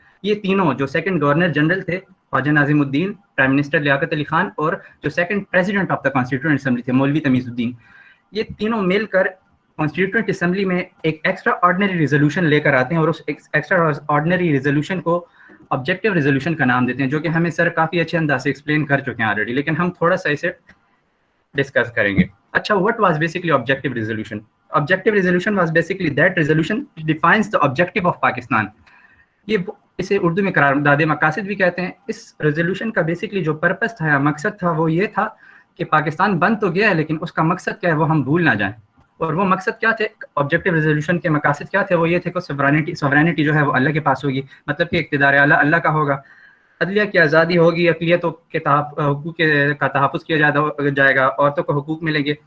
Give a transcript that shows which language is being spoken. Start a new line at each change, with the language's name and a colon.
Urdu: یہ تینوں جو سیکنڈ گورنر جنرل تھے خواجہ ناظم الدین، پرائم منسٹر لیاقت علی خان، اور جو second president of the constituent assembly تھے مولوی تمیز الدین، یہ تینوں مل کر کانسٹیٹیوئنٹ اسمبلی میں ایک ایکسٹرا آرڈنری ریزولوشن لے کر آتے ہیں، اور اس ایکسٹرا آرڈنری ریزولوشن کو آبجیکٹیو ریزولوشن کا نام دیتے ہیں، جو کہ ہمیں سر کافی اچھے انداز سے ایکسپلین کر چکے ہیں آلریڈی، لیکن ہم تھوڑا سا اسے ڈسکس کریں گے.
English: اچھا، what was basically objective resolution? Objective resolution was basically that resolution which defines the objective of Pakistan.
Urdu: یہ اسے اردو میں قرارداد مقاصد بھی کہتے ہیں. اس ریزولوشن کا بیسکلی جو پرپس تھا یا مقصد تھا وہ یہ تھا کہ پاکستان بن تو گیا ہے لیکن اس کا مقصد کیا ہے وہ ہم بھول نہ جائیں. اور وہ مقصد کیا تھے؟ آبجیکٹیو ریزولوشن کے مقاصد کیا تھے؟ وہ یہ تھے کہ سورینٹی جو ہے وہ اللہ کے پاس ہوگی، مطلب کہ اقتدار اعلیٰ اللہ کا ہوگا، عدلیہ کی آزادی ہوگی، اقلیتوں کے حقوق کا تحفظ کیا جائے گا، عورتوں کو حقوق ملیں گے.